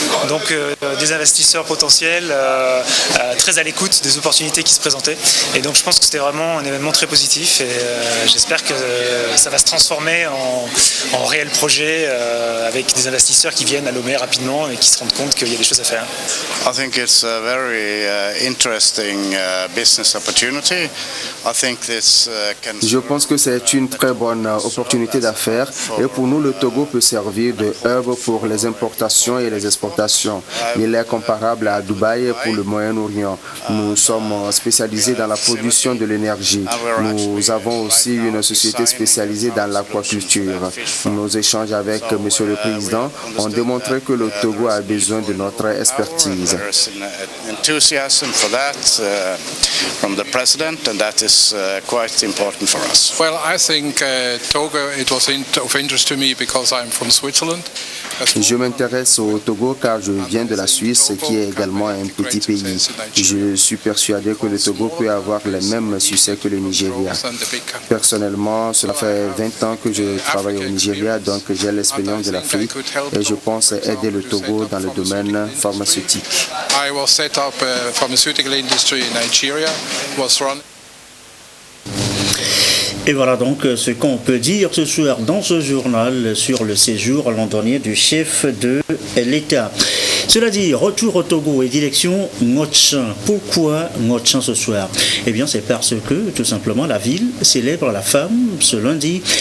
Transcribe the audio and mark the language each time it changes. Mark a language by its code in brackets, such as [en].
[fr] Donc des investisseurs potentiels très à l'écoute des opportunités qui se présentaient. Et donc je pense que c'était vraiment un événement très positif. Et j'espère que ça va se transformer en réel projet avec des investisseurs qui viennent à Lomé rapidement et qui se rendent compte qu'il y a des choses à faire. [en] I think it's a very interesting business opportunity. I think this [fr] Je pense que c'est une très bonne opportunité d'affaires et pour nous le Togo peut servir de hub pour les importations et les exportations. Il est comparable à Dubaï pour le Moyen-Orient. Nous sommes spécialisés dans la production de l'énergie. Nous avons aussi une société spécialisée dans l'aquaculture. Nos échanges avec Monsieur le Président ont démontré que le Togo a besoin de notre expertise. [en] Enthusiasm for that from the president, and that is quite important for us. Well, I think Togo, it was of interest to me because I'm from Switzerland. [fr] Je m'intéresse au Togo car je viens de la Suisse, qui est également un petit pays. Je suis persuadé que le Togo peut avoir le même succès que le Nigeria. Personnellement, cela fait 20 ans que je travaille au Nigeria, donc j'ai l'expérience de l'Afrique et je pense aider le Togo dans le domaine pharmaceutique. [en] I was set up a pharmaceutical industry in Nigeria, was run. [fr] Et voilà donc ce qu'on peut dire ce soir dans ce journal sur le séjour londonien du chef de l'État. Cela dit, retour au Togo et direction Ngotchan. Pourquoi Ngotchan ce soir? Eh bien, c'est parce que, tout simplement, la ville célèbre la femme ce lundi.